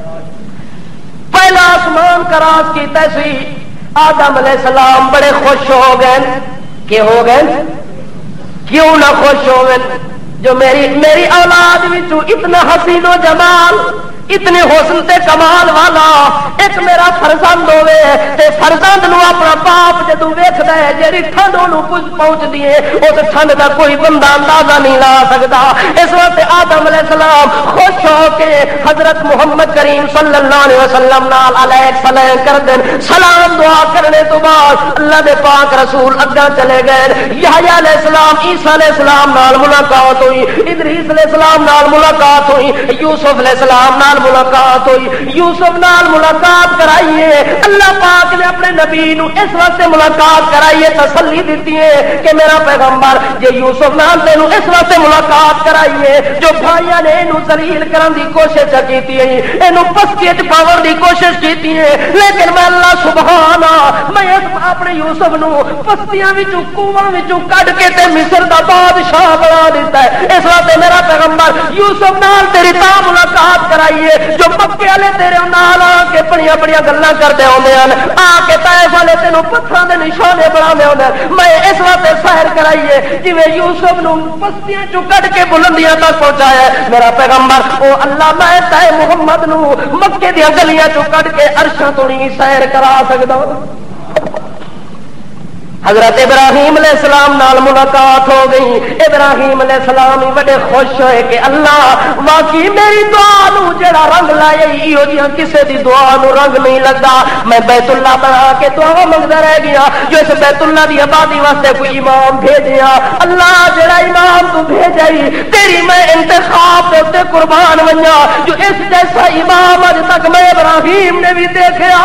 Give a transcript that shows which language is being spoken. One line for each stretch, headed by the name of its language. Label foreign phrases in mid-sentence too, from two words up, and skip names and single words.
Punjabi: پہلا آسمان کا راز کیتا سی آدم علیہ السلام بڑے خوش ہو گئے کہ ہو گئے کیوں نہ خوش ہوئے جو میری اولاد وچوں اتنا حسین و جمال اتنے حسن تے کمال والا ایک میرا فرزند ہوے تے فرزند نو اپنا باپ جدوں ویکھدا ہے جڑی ٹھنڈ نوں کچھ پہنچدی ہے اس ٹھنڈ دا کوئی بندہ اندازہ نہیں لا سکدا اس وقت آدم علیہ السلام خوش خوش ہو کے حضرت محمد کریم صلی اللہ علیہ وسلم نال علیہ السلام کر دین. سلام دعا کرنے تو بعد اللہ دے پاک رسول اگا چلے گئے. یحییٰ علیہ السلام عیسیٰ علیہ السلام نال ملاقات ہوئی, ادریس علیہ السلام نال ملاقات ہوئی, یوسف علیہ السلام نال ملاقات ہوئی. یوسف نال ملاقات کرائیے اللہ پاک نے اپنے نبی نو اس واسطے ملاقات کرائیے, تسلی دیتی ہے کہ میرا پیغمبر جے یوسف نال تینوں اس واسطے ملاقات کرائیے جو بھائیاں نے اینو ذلیل کرن دی کوشش کیتی ہے, اینو پستی وچ پاون دی کوشش کیتی ہے, لیکن میں اللہ سبحانہ میں اپنے یوسف نو پستیاں وچوں کنواں وچوں کڈ کے تے مصر دا بادشاہ بنا دیتا ہے. اس واسطے میرا پیغمبر یوسف نال تیری تا ملاقات کرائیے جو مکے والے تیرے نال آ کے بڑیاں بڑیاں گلاں کردے ہوندے ہیں, آ کے طائف والے تینوں پتھراں دے نشانے بناندے ہوندے ہیں. میں اس واسطے سحر کرائیے جویں یوسف نو پستیاں چوں کڈ کے بلندیاں تک پہنچایا ہے میرا پیغمبر او اللہ میں تے محمد نو مکے دی گلیاں چوں کڈ کے عرشاں تو نہیں سیر کرا سکدا. حضرت ابراہیم علیہ السلام نال ملاقات ہو گئی. ابراہیم علیہ السلام ہی بڑے خوش ہوئے کہ اللہ واقعی میری دعا نو جڑا رنگ لائے ایو جیاں کسے دی دعا نو رنگ نہیں لگا. میں بیت اللہ بنا کے دعا منگدا رہ گیا جو اس بیت اللہ دی آبادی واسطے کوئی امام بھیجیا. اللہ جڑا امام تو بھیجائی تیری میں انتخاب تے قربان ونجا جو اس جیسا امام اج تک میں ابراہیم نے بھی دیکھا.